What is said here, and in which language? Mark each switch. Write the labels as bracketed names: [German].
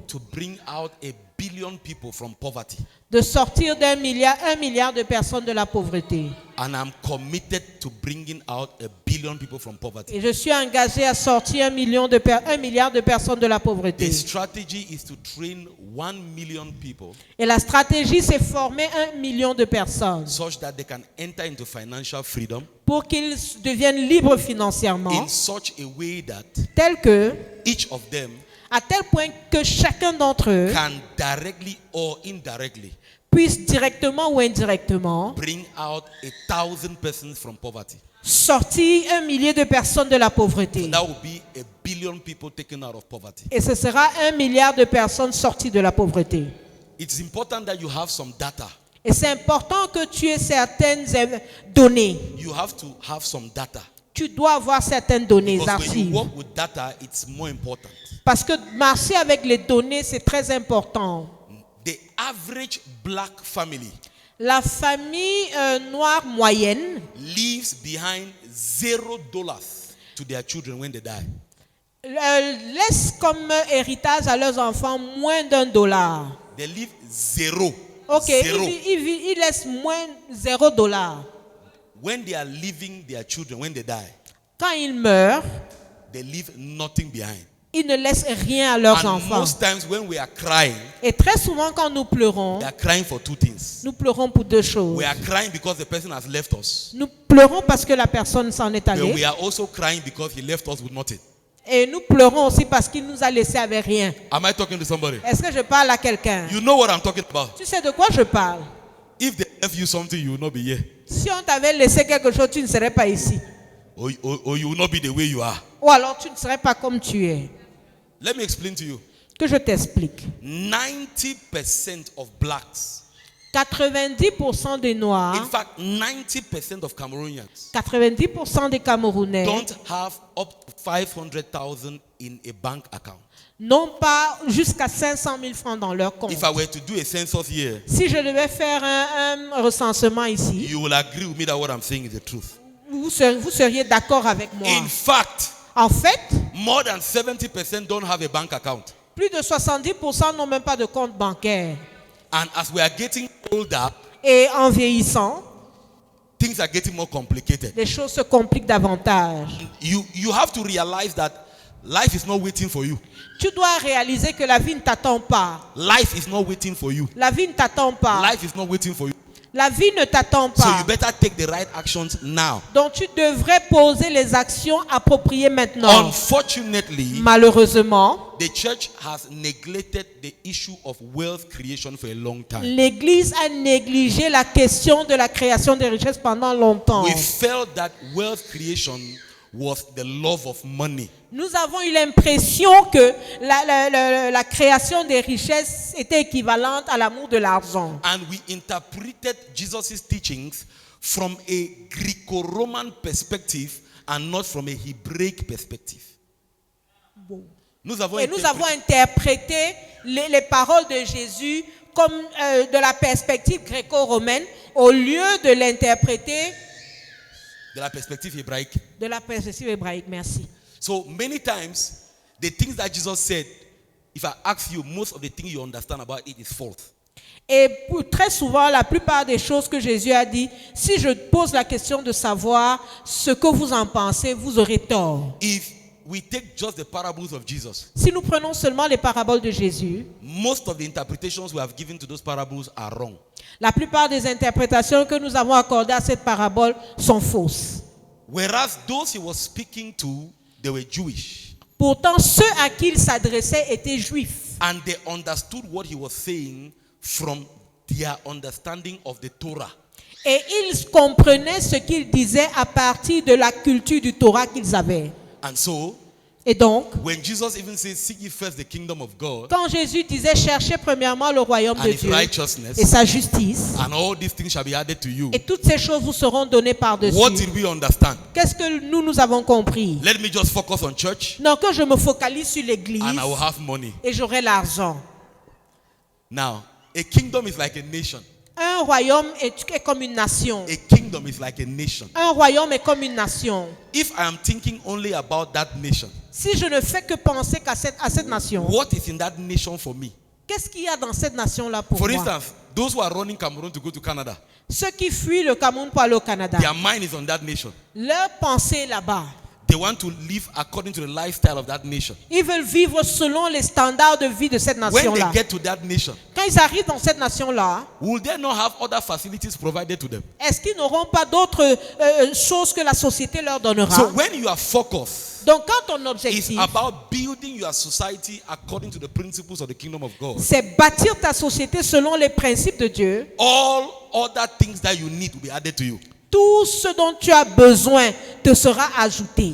[English] to bring out 1 billion people from poverty. [French] de sortir un milliard de personnes de la pauvreté. [English] And I'm committed to bringing out 1 billion people from poverty. [French] Et je suis engagé à sortir un milliard de personnes de la pauvreté. [English] The strategy is to train 1 million people [French] Et la stratégie, c'est former 1 million de personnes [English] such that they can enter into financial freedom [French] pour qu'ils deviennent libres financièrement, [English] in such a way that [French] tel que, [English] each of them [French] à tel point que chacun d'entre eux [English] can directly or indirectly [French] puisse directement ou indirectement [English] bring out 1,000 persons from poverty. [French] sortir 1 millier de personnes de la pauvreté. [English] That will be 1 billion people taken out of poverty. [French] Et ce sera 1 milliard de personnes sorties de la pauvreté. [English] It's important that you have some data. [French] Et c'est important que tu aies certaines données. [English] You have to have some data. [French] tu dois avoir certaines données [English] Because when you archives. work with data, it's more important. [French] Parce que marcher avec les données, c'est très important. [English] The average black family [French] La famille noire moyenne [English] leaves behind $0 to their children when they die. [French] laisse comme héritage à leurs enfants moins $1. [English] They leave zero. Ok, Zero. [French] ils laissent moins $0. [English] When they are leaving their children, when they die, [French] Quand ils meurent, [English] they leave nothing behind. [French] ils ne laissent rien à leurs [English] And [French] enfants. [English] most times when we are crying, [French] Et très souvent, quand nous pleurons, [English] we are crying for two things. [French] pour deux choses. [English] We are crying because the person has left us, [French] Nous pleurons parce que la personne s'en est [English] but [French] allée. [English] we are also crying because he left us with nothing. [French] Et nous pleurons aussi parce qu'il nous a laissé avec rien. [English] Am I talking to somebody? [French] Est-ce que je parle à quelqu'un? [English] You know what I'm talking about. [French] Tu sais de quoi je parle? [English] If they left you something, you will not be here. [French] Si on t'avait laissé quelque chose, tu ne serais pas ici. [English] Or you will not be the way you are. [French] Ou alors tu ne serais pas comme tu es. [English] Let me explain to you. [French] Que je t'explique. [English] 90% of blacks, [French] 90% des [English] in [French] Noirs, [English] fact, 90% of Cameroonians [French] 90% des Camerounais [English] don't have up to 500,000 in a bank account. [French] n'ont pas jusqu'à 500 000 francs dans leur compte. [English] If I were to do a census here, [French] Si je devais faire un recensement ici, [English] you will agree with me that what I'm saying is the truth. [French] vous seriez d'accord avec moi. [English] In fact, [French] En fait, [English] more than 70% don't have a bank account. [French] plus de 70% n'ont même pas de compte bancaire. [English] And as we are getting older, [French] Et en vieillissant, [English] things are getting more complicated. [French] les choses se compliquent davantage. [English] You have to realize that life is not waiting for you. [French] Tu dois réaliser que la vie ne t'attend pas. [English] Life is not waiting for you. [French] La vie ne t'attend pas. [English] Life is not waiting for you. [French] La vie ne t'attend [English] So [French] pas. [English] you better take the right actions now. [French] Donc tu devrais poser les actions appropriées maintenant. [English] Unfortunately, [French] Malheureusement, [English] the church has neglected the issue of wealth creation for a long time. [French] l'Église a négligé la question de la création des richesses pendant longtemps. [English] We felt that wealth creation was the love of money. [French] Nous avons eu l'impression que la création des richesses était équivalente à l'amour de l'argent. [English] And we interpreted Jesus' teachings from a Greco-Roman perspective and not from a Hebraic perspective. [French] Nous avons Et nous avons interprété les paroles de Jésus comme de la perspective gréco-romaine au lieu de l'interpréter de la perspective hébraïque. de la perspective hébraïque. Merci. [English] So many times, the things that Jesus said, if I ask you, most of the things you understand about it is false. [French] Et très souvent, la plupart des choses que Jésus a dit, si je pose la question de savoir ce que vous en pensez, vous aurez tort. [English] If we take just the parables of Jesus, [French] Si nous prenons seulement les paraboles de Jésus, [English] most of the interpretations we have given to those parables are wrong. [French] la plupart des interprétations que nous avons accordées à cette parabole sont fausses. [English] Whereas those he was speaking to, they were Jewish. [French] Pourtant, ceux à qui il s'adressait étaient juifs. [English] And they understood what he was saying from their understanding of the Torah. [French] Et ils comprenaient ce qu'il disait à partir de la culture du Torah qu'ils avaient. [English] And so, [French] Et donc, [English] when Jesus even says, seek ye first the kingdom of God [French] quand Jésus disait cherchez premièrement le royaume [English] and [French] de [English] his [French] Dieu [English] righteousness, [French] et sa justice, [English] and all these things shall be added to you, [French] et toutes ces choses vous seront données par-dessus. [English] what did we understand? [French] Qu'est-ce que nous avons compris? [English] Let me just focus on church [French] Non, que je me focalise sur l'église [English] and I will have money. [French] et j'aurai l'argent. [English] Now, a kingdom is like a nation. [French] Un royaume est comme une nation. [English] A kingdom is like a nation. [French] Un royaume est comme une nation. [English] If I am thinking only about that nation, [French] Si je ne fais que penser à cette nation, [English] what is in that nation for me? [French] qu'est-ce qu'il y a dans cette nation-là pour [English] For [French] moi? [English] instance, those who are running Cameroon to go to Canada, [French] Ceux qui fuient le Cameroun pour aller au Canada, [English] their mind is on that nation. [French] leur pensée est là-bas. [English] They want to live according to the lifestyle of that nation. [French] Ils veulent vivre selon les standards de vie de cette [English] When [French] nation-là. [English] they get to that nation, [French] Quand ils arrivent dans cette nation-là, [English] will they not have other facilities provided to them? [French] est-ce qu'ils n'auront pas d'autres choses que la société leur donnera? [English] So when you are focused, [French] Donc quand ton [English] it's [French] objectif, [English] about building your society according to the principles of the kingdom of God. [French] c'est bâtir ta société selon les principes de Dieu, [English] All other things that you need will be added to you. [French] tout ce dont tu as besoin te sera ajouté.